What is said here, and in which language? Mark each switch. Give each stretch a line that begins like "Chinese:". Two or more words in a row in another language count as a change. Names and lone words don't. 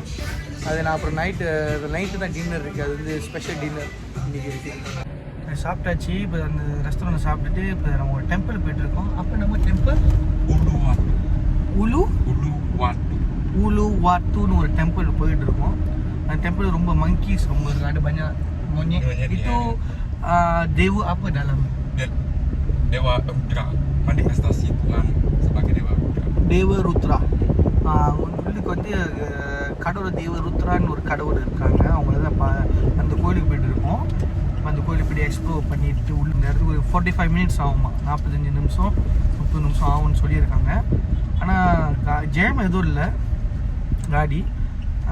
Tamil: அது நான் அப்புறம் நைட்டு தான் டின்னர் இருக்குது. அது வந்து
English: special dinner
Tamil: இன்றைக்கி இருக்குது. சாப்பிட்டாச்சு. இப்போ அந்த ரெஸ்டாரண்ட் சாப்பிட்டுட்டு இப்போ நம்ம ஒரு டெம்பிள் போய்ட்டுருக்கோம். அப்போ நம்ம டெம்பிள் Uluwatu ஒரு டெம்பிள் போயிட்டுருக்கோம். அந்த டெம்பிள் ரொம்ப monkeys ரொம்ப இருக்குது.
Indonesian: ada banyak monyet. Itu dewa apa dalam? Dewa Rudra. Manifestasi Tuhan sebagai Dewa Rudra. Dewa Rudra.
Tamil: உள்ளுக்கு வந்து கடவுள் தேவ ருத்ரான்னு ஒரு கடவுள் இருக்காங்க. அவங்கள தான் அந்த கோயிலுக்கு போய்ட்டு இருக்கோம். அந்த கோயிலுக்கு போய்ட்டு எக்ஸ்ப்ளோர் பண்ணிட்டு உள்ள இந்த இடத்துக்கு ஒரு 45 மினிட்ஸ் ஆகுமா. 45 நிமிஷம் 30 நிமிஷம் ஆகும்னு சொல்லியிருக்காங்க. ஆனால் ஜெயம் எதுவும் இல்லை காடி.